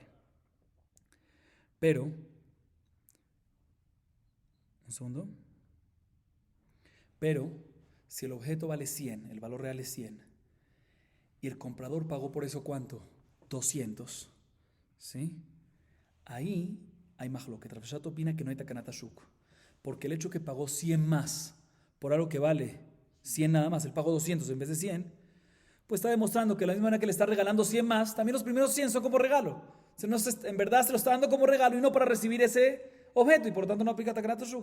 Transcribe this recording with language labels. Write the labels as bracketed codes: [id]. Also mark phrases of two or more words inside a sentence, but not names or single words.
[es] Pero, un segundo. Pero, si el objeto vale 100, el valor real es 100, y el comprador pagó por eso ¿cuánto? 200, ¿sí? Ahí hay mahloket. Rav Sheshet opina que no hay [he] תקנת עשוק, [es] porque el hecho que pagó 100 más por algo que vale 100 nada más, él pagó 200 en vez de 100, pues está demostrando que de la misma manera que le está regalando 100 más, también los primeros 100 son como regalo. En verdad se lo está dando como regalo y no para recibir ese objeto, y por lo tanto no aplica [he] תקנת עשוק.